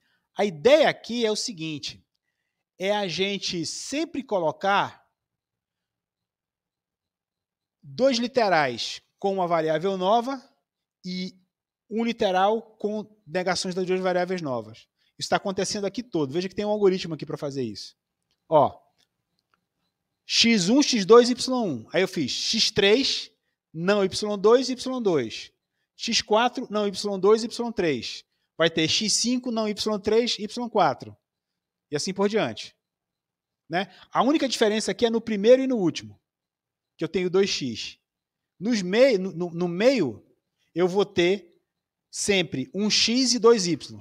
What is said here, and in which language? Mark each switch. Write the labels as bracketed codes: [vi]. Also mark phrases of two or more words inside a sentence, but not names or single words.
[pt] A ideia aqui é o seguinte, é a gente sempre colocar 2 literais com uma variável nova e um literal com negações das 2 variáveis novas. Isso está acontecendo aqui todo. Veja que tem um algoritmo aqui para fazer isso. Ó, x1, x2, y1. Aí eu fiz x3, não y2, y2. x4, não y2, y3. Vai ter x5, não y3, y4. E assim por diante. Né? A única diferença aqui é no primeiro e no último, que eu tenho 2x. No meio, eu vou ter sempre um x e 2 y.